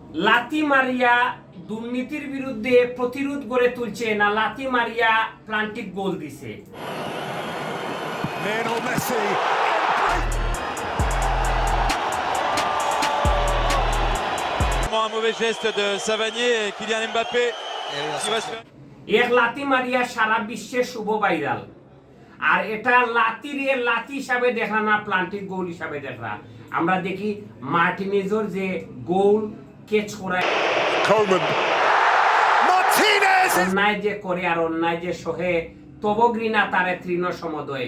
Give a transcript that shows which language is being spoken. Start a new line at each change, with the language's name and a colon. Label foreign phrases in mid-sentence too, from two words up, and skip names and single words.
Bangla: লাথি মারিয়া দুর্নীতির বিরুদ্ধে প্রতিরোধ গড়ে তুলছে না লাথি মারিয়া প্লান্টিক গোল দিছে? Lionel Messi.
French: Un mauvais geste de Savanier et Kylian Mbappé qui va se faire.
Bangla: এক লাথি মারিয়া সারা বিশ্বে শুভ ভাইরাল, আর এটা লাথি হিসাবে দেখা না প্লান্টিক গোল হিসাবে দেখা। আমরা দেখি মার্টিনেজের যে গোল ক্যাচ করায় Coleman. Martinez. অন্যায় যে করে আর অন্যায় যে সহে তব ঘৃণা তারে তৃণ সমদয়ে।